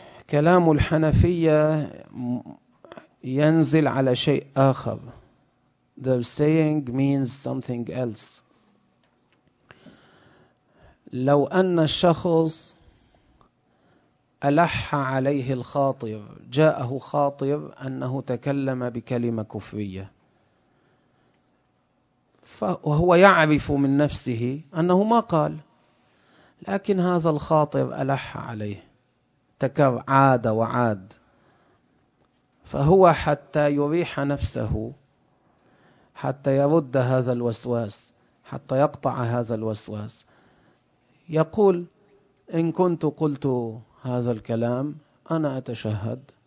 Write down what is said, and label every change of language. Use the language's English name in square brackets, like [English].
[Arabic] كلام الحنفية ينزل على شيء آخر. [English] The saying means something else. [Arabic] لو أن الشخص ألح عليه الخاطر, جاءه خاطر أنه تكلم بكلمة كفرية, وهو يعرف من نفسه أنه ما قال, لكن هذا الخاطر ألح عليه, تكر عاد وعاد, فهو حتى يريح نفسه, حتى يرد هذا الوسواس, حتى يقطع هذا الوسواس, يقول: إن كنت قلت هذا الكلام أنا أتشهد.